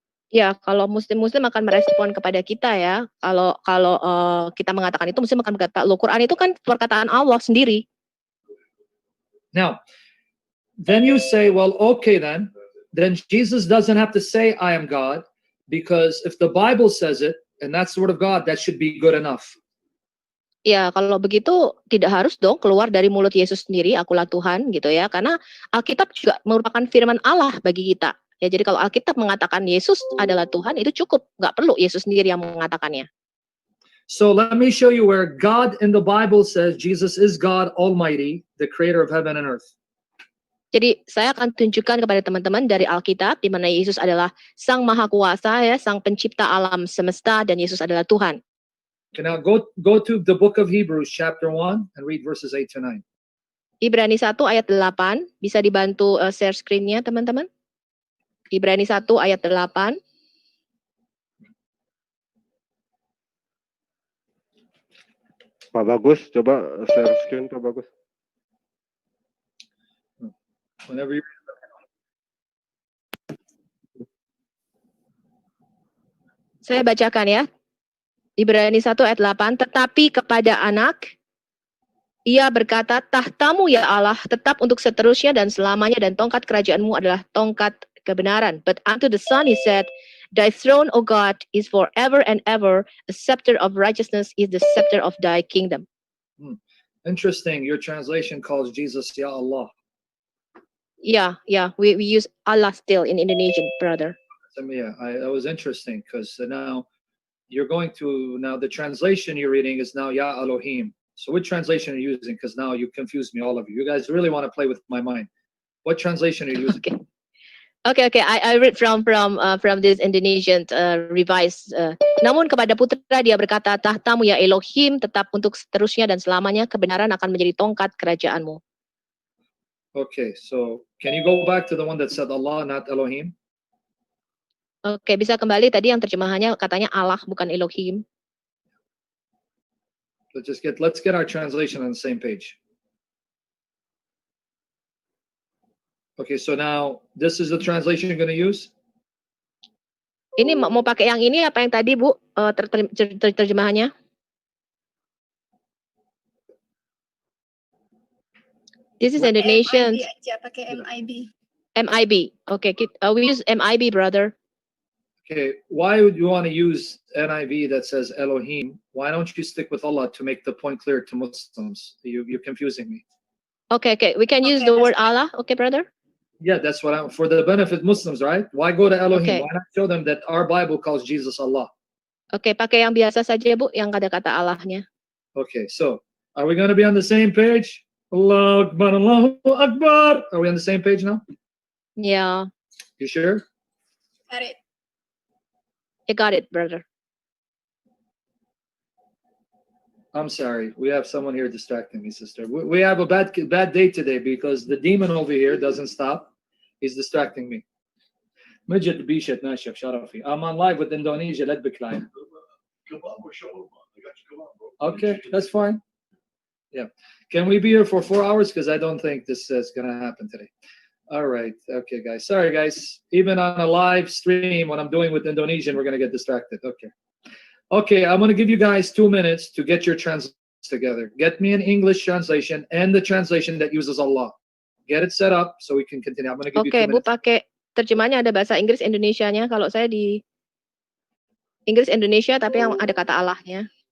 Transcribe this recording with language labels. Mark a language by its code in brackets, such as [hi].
[id] Ya, kalau Muslim akan merespon kepada kita ya. Kalau kita mengatakan itu, Muslim akan berkata, loh, Quran itu kan perkataan Allah sendiri. [en] Now, then you say, well, okay, then Jesus doesn't have to say, I am God, because if the Bible says it, and that's the word of God, that should be good enough. [id] Ya, kalau begitu tidak harus dong keluar dari mulut Yesus sendiri, akulah Tuhan gitu ya. Karena Alkitab juga merupakan firman Allah bagi kita. Ya, jadi kalau Alkitab mengatakan Yesus adalah Tuhan, itu cukup. Nggak perlu Yesus sendiri yang mengatakannya. [en] So let me show you where God in the Bible says Jesus is God Almighty, the creator of heaven and earth. [id] Jadi saya akan tunjukkan kepada teman-teman dari Alkitab di mana Yesus adalah Sang Maha Kuasa ya, Sang Pencipta alam semesta dan Yesus adalah Tuhan. [en] Okay, now go to the book of Hebrews chapter 1 and read verses 8 to 9. [id] Ibrani 1 ayat 8, bisa dibantu share screen-nya teman-teman? Ibrani 1 ayat 8. Pak Bagus, coba share screen Pak Bagus. [en] Whenever you [id] Saya bacakan ya. Ibrani 1 ayat 8, tetapi kepada anak ia berkata, tahtamu ya Allah tetap untuk seterusnya dan selamanya dan tongkat kerajaanmu adalah tongkat kebenaran. [en] But unto the Son he said, thy throne, O God, is forever and ever. A scepter of righteousness is the scepter of thy kingdom. Interesting, your translation calls Jesus Ya Allah. Yeah, we use Allah still in Indonesian, brother. Yeah, that was interesting because now you're going to, now the translation you're reading is now Ya Elohim. So what translation are you using? Because now you confused me, all of you. You guys really want to play with my mind. What translation are you using? Okay. I read from this Indonesian revised. [id] Namun kepada putra dia berkata, tahtamu ya Elohim tetap untuk seterusnya dan selamanya, kebenaran akan menjadi tongkat kerajaanmu. [en] Okay, so can you go back to the one that said Allah, not Elohim? [id] Oke, bisa kembali tadi yang terjemahannya katanya Allah bukan Elohim. [en] Let's get our translation on the same page. Okay, so now this is the translation you're going to use? [id] Ini mau pakai yang ini apa yang tadi, Bu? Terjemahannya? [en] This is Indonesian. [id] MIB aja, pakai MIB. [en] MIB. Okay, we use MIB, brother. Okay, why would you want to use NIV that says Elohim? Why don't you stick with Allah to make the point clear to Muslims? You're confusing me. Okay, we can use the word Allah. Okay, brother? Yeah, that's what I'm, for the benefit Muslims, right? Why go to Elohim? Okay. Why not show them that our Bible calls Jesus Allah? [id] Okay, pakai yang biasa saja, Bu, yang ada kata Allahnya. [en] Okay, so are we going to be on the same page? [ar] Allahu Akbar, Allahu Akbar. [en] Are we on the same page now? Yeah. You sure? Got it. I got it, brother. I'm sorry. We have someone here distracting me, sister. We have a bad day today because the demon over here doesn't stop. He's distracting me. Majid Bishat Nashif Sharafi. I'm on live with Indonesia. Let be client. Okay, that's fine. Yeah. Can we be here for 4 hours? Because I don't think this is going to happen today. All right. Okay, guys. Sorry, guys. Even on a live stream, what I'm doing with Indonesian, we're going to get distracted. Okay, I'm going to give you guys 2 minutes to get your translations together. Get me an English translation and the translation that uses Allah. Get it set up so we can continue. I'm going to give you 2 minutes. [id] Bu, pakai terjemahannya ada bahasa Inggris Indonesianya. Kalau saya di Inggris Indonesia, tapi yang ada kata Allahnya.